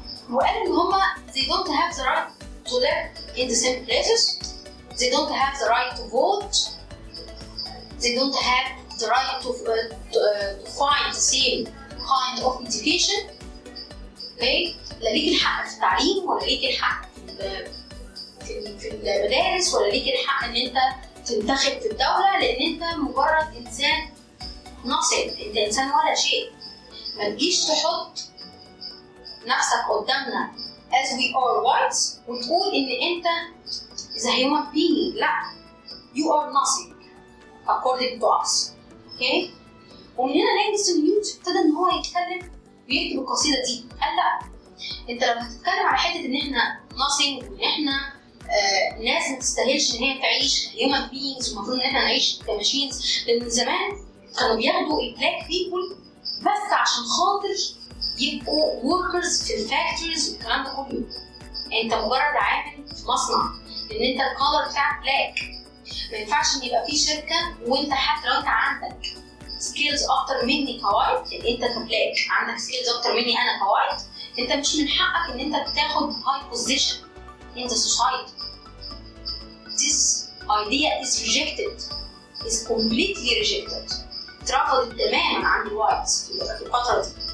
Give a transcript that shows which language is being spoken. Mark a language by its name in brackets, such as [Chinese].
[Arabic] وقالوا ان هما [English] they don't have the right to live in the same places, they don't have the right to vote, they don't have the right to find the same kind of education. [Arabic] اوكي؟ لا ليك الحق في التعليم ولا ليك الحق في المدارس ولا ليك الحق ان انت تنتخب في الدولة، لان انت مجرد انسان ناصر، انت انسان ولا شيء. ما تجيش تحط نفسك قدامنا [English] as we are whites [Arabic] وتقول ان انت [English] is a human being. لا، you are nothing according to us. [Arabic] اوكي؟ ومن هنا لانجستون هيوز ابتدى ان هو يتكلم ويكتب القصيدة دي. قال لا، انت لو هتتكلم على حتة ان احنا nothing وان احنا ناس ما تستاهلش ان هي تعيش [English] human beings [Arabic] ومفروض ان احنا نعيش كماشينز، لان زمان كانوا بياخدوا البلاك بيبول بس عشان خاطر يبقوا workers في الفاكتوريز والكلام ده كله. انت مجرد عامل في مصنع، لان انت الكالر بتاعك بلاك. ما ينفعش ان يبقى في شركه وانت حتى لو انت عندك سكيلز اكتر مني كوايت، لان انت كبلاك عندك سكيلز اكتر مني انا كوايت، انت مش من حقك ان انت تاخد هاي بوزيشن [English] in the society. This idea is rejected, is completely rejected. [Arabic] اترفضت تماما عند الوايتس في الفترة دي.